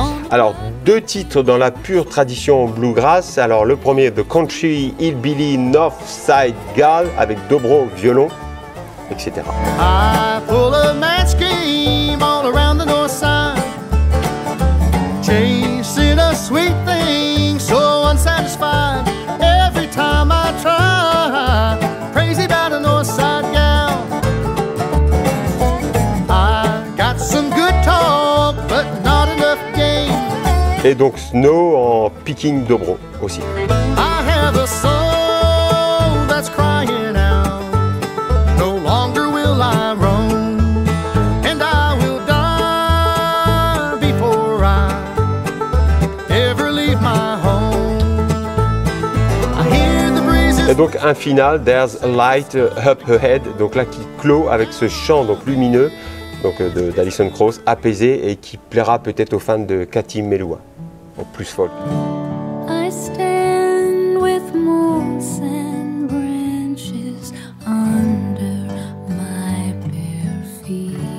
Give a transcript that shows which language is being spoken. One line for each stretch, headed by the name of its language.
French: Alors, deux titres dans la pure tradition bluegrass. Alors, le premier, The Country Hillbilly Northside Gal, avec dobro, violon, etc.
English: I pull a match game all around the north side, chasing a sweet thing so unsatisfied. Every time I try, crazy about a north side gal. I got some good talk, but not enough game.
French: Et donc Snow en picking dobro aussi.
English: I have a soul that's crying out. No longer will I roam, and I will die before I ever leave my home. I hear the breezes.
French: Et donc un final, There's a Light Up Ahead, donc là qui clôt avec ce chant donc lumineux donc d'Alison Krauss, apaisé et qui plaira peut-être aux fans de Cathy Melua, au plus folk.
English: I stand with moss and branches under my bare feet.